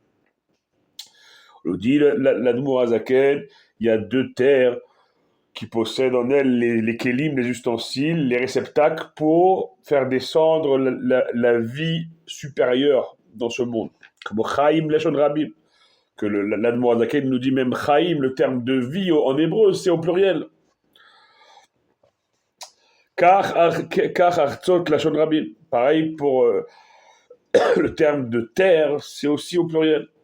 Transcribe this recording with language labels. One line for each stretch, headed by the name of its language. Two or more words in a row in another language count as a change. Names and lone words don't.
French: On dit l'Admour Hazaken, il y a deux terres qui possèdent en elles les kelim, les ustensiles, les réceptacles pour faire descendre la vie supérieure dans ce monde.
Hebrew: Comme חיים לשון רבים, que l'Admour Hazaken nous dit même Chaim, le terme de vie en hébreu, c'est au pluriel. כך ארצות לשון רבים.
French: Pareil pour le terme de terre, c'est aussi au pluriel.